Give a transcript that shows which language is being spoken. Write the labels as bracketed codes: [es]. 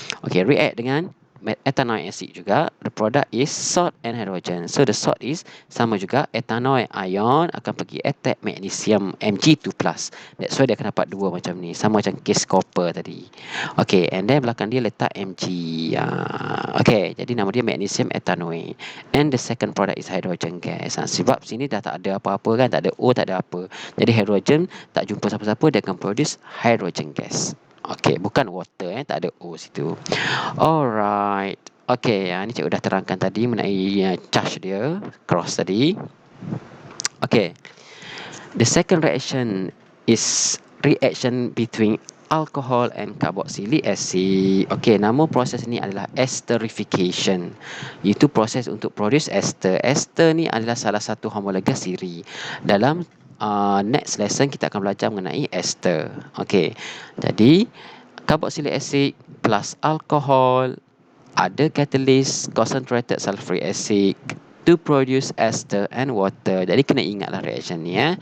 [en] Okay, react dengan ethanoic acid juga. The product is salt and hydrogen. So the salt is [ms] sama juga, [en] ethanoic ion [ms] akan pergi [en] attack magnesium Mg2+. That's why [ms] dia akan dapat dua macam ni, sama macam case copper tadi. Okay, and then belakang dia letak Mg. Okay, jadi nama dia magnesium ethanoate. [en] And the second product is hydrogen gas. [ms] Sebab sini dah tak ada apa-apa kan, tak ada O, tak ada apa. Jadi hydrogen tak jumpa siapa-siapa, dia akan [en] produce hydrogen gas. [ms] Okay, bukan water, tak ada O situ. Alright. Okay, ni cikgu dah terangkan tadi mengenai charge dia, cross tadi. Okay. [en] The second reaction is reaction between alcohol and carboxylic acid. [ms] Okay, nama proses ni adalah esterification. Itu proses untuk produce ester. Ester ni adalah salah satu homologous series. Dalam [en] next lesson [ms] kita akan belajar mengenai ester. [en] Okay, jadi carboxylic acid plus alcohol, ada catalyst concentrated sulfuric acid to produce ester and water. [ms] Jadi kena ingatlah [en] reaction ni